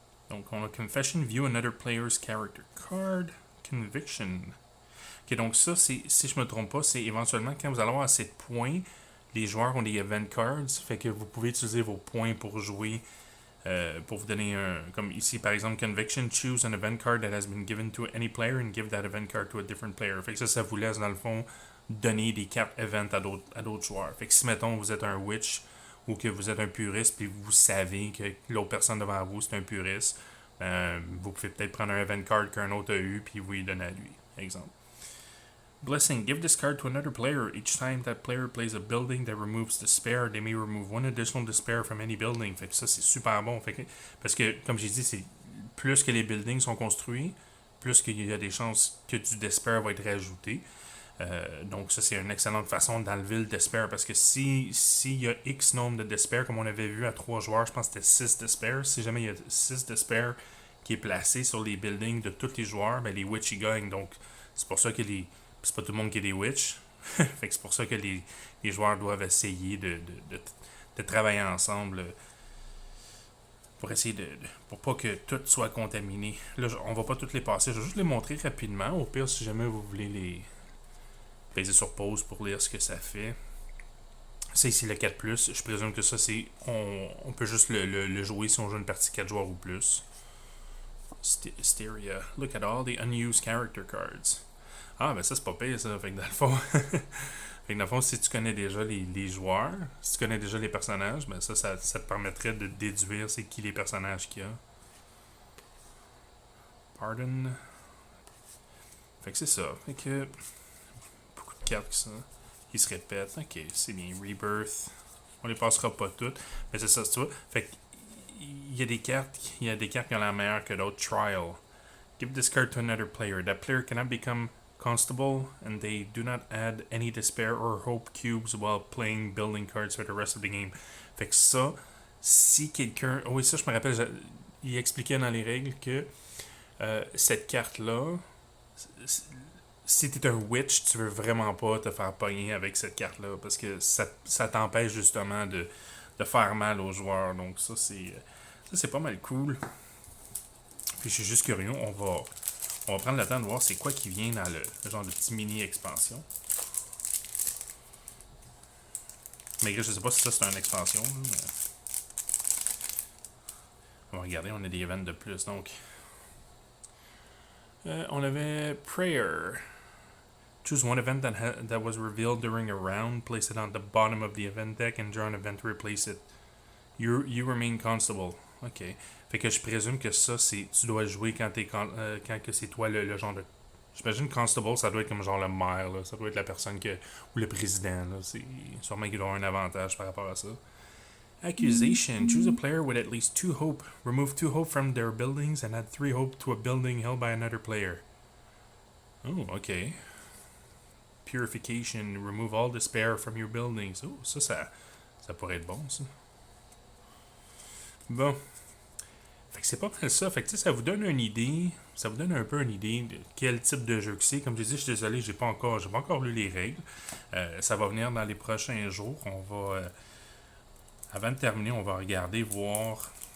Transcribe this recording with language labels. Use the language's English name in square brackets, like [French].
[French] Donc, on a Confession, View Another Player's Character Card, Conviction. Ok, donc ça, si je me trompe pas, c'est éventuellement quand vous allez avoir assez de points, les joueurs ont des event cards, fait que vous pouvez utiliser vos points pour jouer, pour vous donner un. Comme ici, par exemple, [English] Conviction, choose an event card that has been given to any player and give that event card to a different player. [French] Fait que ça vous laisse, dans le fond, donner des cartes event à d'autres joueurs. Fait que si, mettons, vous êtes un witch ou que vous êtes un puriste puis vous savez que l'autre personne devant vous c'est un puriste, vous pouvez peut-être prendre un event card qu'un autre a eu puis vous lui donner à lui. Exemple. Blessing. [English] Give this card to another player. Each time that player plays a building that removes despair, they may remove one additional despair from any building. [French] Fait que ça, c'est super bon. Fait que, parce que, comme j'ai dit, c'est plus que les buildings sont construits, plus qu'il y a des chances que du despair va être rajouté. Donc ça, c'est une excellente façon d'enlever le despair. Parce que s'il y a X nombre de despair, comme on avait vu à 3 joueurs, je pense que c'était 6 despair. Si jamais il y a 6 despair qui est placé sur les buildings de tous les joueurs, ben les Witch y gagnent. Donc c'est pour ça que c'est pas tout le monde qui est des Witch. Fait que c'est pour ça que les joueurs doivent essayer de travailler ensemble pour essayer pour pas que tout soit contaminé. Là, on va pas toutes les passer. Je vais juste les montrer rapidement. Au pire, si jamais vous voulez les peser sur pause pour lire ce que ça fait. C'est ici le 4+. Je présume que ça, c'est. On peut juste le jouer si on joue une partie 4 joueurs ou plus. Styria. [English] Look at all the unused character cards. [French] Ah, ben ça, c'est pas pire, ça. Fait que dans le fond. Fait que dans le fond, si tu connais déjà les joueurs, si tu connais déjà les personnages, ben ça te permettrait de déduire c'est qui les personnages qu'il y a. Pardon. Fait que c'est ça. Fait que. Beaucoup de cartes qui se répètent. Ok, c'est bien. Rebirth. On les passera pas toutes. Mais c'est ça, tu vois. Fait que. Il y a des cartes qui ont la meilleure que d'autres. Trial. [English] Give this card to another player. That player cannot become Constable, and they do not add any despair or hope cubes while playing building cards for the rest of the game. [French] Fait que ça, si quelqu'un. Oh oui, ça, je me rappelle, il expliquait dans les règles que cette carte-là, si t'es un witch, tu veux vraiment pas te faire pogner avec cette carte-là, parce que ça t'empêche justement de faire mal aux joueurs. Donc ça, c'est pas mal cool. Puis je suis juste curieux, on va prendre le temps de voir c'est quoi qui vient dans le genre de petit mini-expansion. Mais je sais pas si ça c'est une expansion. Mais... On va regarder, on a des events de plus. Donc, on avait Prayer. [English] Choose one event that was revealed during a round, place it on the bottom of the event deck, and draw an event to replace it. You remain Constable. Ok. [French] Fait que je présume que ça, tu dois jouer quand que c'est toi le genre de. J'imagine Constable, ça doit être comme genre le maire, là. Ça doit être la personne ou le président, là. C'est sûrement qu'il doit avoir un avantage par rapport à ça. Accusation. [English] Choose a player with at least 2 hope. Remove 2 hope from their buildings and add 3 hope to a building held by another player. Oh, ok. [French] Purification. [English] Remove all despair from your buildings. [French] Oh, ça pourrait être bon, ça. Bon. Fait que c'est pas mal ça. Fait que ça vous donne une idée. Ça vous donne un peu une idée de quel type de jeu que c'est. Comme je dis, je suis désolé, j'ai pas encore lu les règles. Ça va venir dans les prochains jours. On va. Avant de terminer, on va regarder voir.